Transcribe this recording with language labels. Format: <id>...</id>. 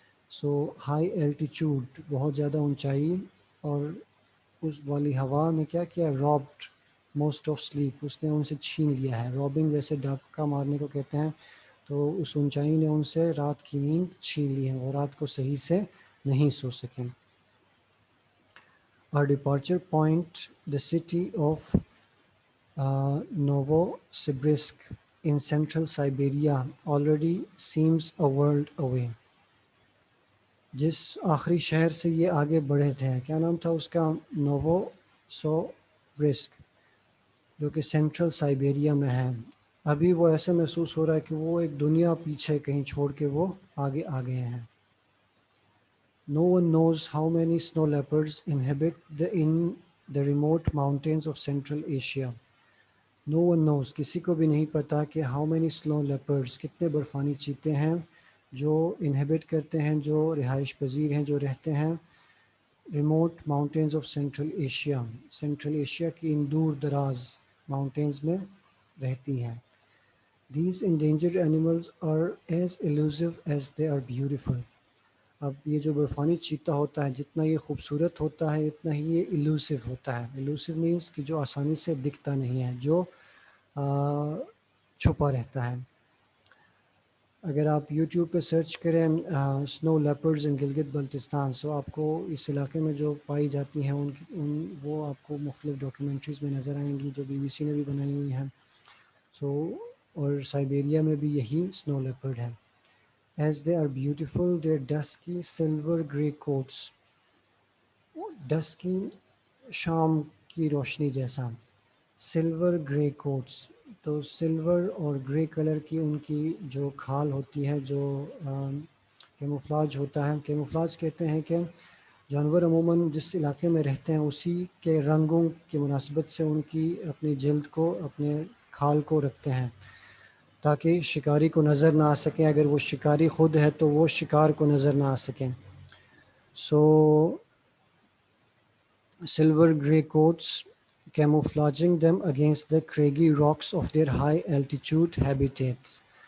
<ur>So high altitude, بہت زیادہ اونچائی، اور اس والی ہوا نے کیا کیا؟</ur> <en>robbed most of sleep,</en> <ur>اس نے ان سے چھین لیا ہے. رابنگ ویسے ڈاکہ مارنے کو کہتے ہیں. تو اس اونچائی نے ان سے رات کی نیند چھین لی ہے، وہ رات کو صحیح سے نہیں سو سکیں.</ur> <en>Our departure point, the city of Novosibirsk in central Siberia, already seems a world away.</en> <ur>جس آخری شہر سے یہ آگے بڑھے تھے، کیا نام تھا اس کا؟ نووسوبرسک، جو کہ سینٹرل سائبیریا میں ہے. ابھی وہ ایسے محسوس ہو رہا ہے کہ وہ ایک دنیا پیچھے کہیں چھوڑ کے وہ آگے آ گئے ہیں.</ur> <en>No one knows how many snow leopards inhabit the remote mountains of Central Asia. No one knows،</en> <ur>کسی کو بھی نہیں پتا کہ</ur> <en>how many snow leopards،</en> <ur>کتنے برفانی چیتے ہیں جو انہیبٹ کرتے ہیں، جو رہائش پذیر ہیں، جو رہتے ہیں</ur> <en>remote mountains of central Asia,</en> <ur>central Asia کی ان دور دراز ماؤنٹینز میں رہتی ہیں.</ur> <en>These endangered animals are as elusive as they are beautiful.</en> <ur>اب یہ جو برفانی چیتا ہوتا ہے، جتنا یہ خوبصورت ہوتا ہے اتنا ہی یہ ایلوسیو ہوتا ہے. ایلوسیو مینس کہ جو آسانی سے دکھتا نہیں ہے، جو چھپا رہتا ہے. اگر آپ یوٹیوب پہ سرچ کریں سنو لیپرز ان گلگت بلتستان، سو آپ کو اس علاقے میں جو پائی جاتی ہیں وہ آپ کو مختلف ڈاکیومنٹریز میں نظر آئیں گی جو BBC نے بھی بنائی ہوئی ہیں. اور سائبیریا میں بھی یہی سنو لیپرڈ ہے.</ur> <en>As they are beautiful, their dusky silver grey coats.</en> <ur>Dusky شام کی روشنی جیسا. سلور گرے کوٹس، تو سلور اور گرے کلر کی ان کی جو کھال ہوتی ہے، جو کیموفلاج ہوتا ہے. کیموفلاج کہتے ہیں کہ جانور عموماً جس علاقے میں رہتے ہیں اسی کے رنگوں کی مناسبت سے ان کی اپنی جلد کو، اپنے کھال کو رکھتے ہیں تاکہ شکاری کو نظر نہ آ سکیں. اگر وہ شکاری خود ہے تو وہ شکار کو نظر نہ آ سکیں.</ur> <en>So silver grey coats camouflaging them against the craggy rocks of their high altitude habitats.</en>